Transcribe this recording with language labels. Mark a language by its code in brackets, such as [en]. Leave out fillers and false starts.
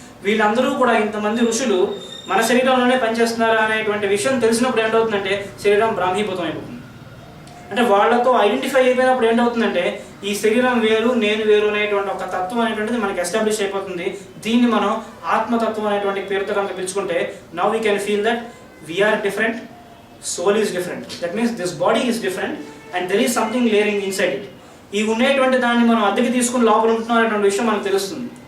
[te] వీళ్ళందరూ కూడా ఇంతమంది ఋషులు మన శరీరంలోనే పనిచేస్తున్నారా అనేటువంటి విషయం తెలిసినప్పుడు ఏంటవుతుందంటే శరీరం బ్రాహ్మీభూతం అయిపోతుంది. అంటే వాళ్ళతో ఐడెంటిఫై అయిపోయినప్పుడు ఏంటవుతుందంటే ఈ శరీరం వేరు, నేను వేరు అనేటువంటి ఒక తత్వం అనేటువంటిది మనకి ఎస్టాబ్లిష్ అయిపోతుంది. దీన్ని మనం ఆత్మతత్వం అనేటువంటి పేరుతో కనుక పిలుచుకుంటే [en] Now we can feel that we are different, soul is different. That means this body is different and there is something layering inside it. [te] ఈ ఉండేటువంటి దాన్ని మనం అద్దెకి తీసుకుని లోపల ఉంటున్నాం అనేటువంటి విషయం మనకు తెలుస్తుంది.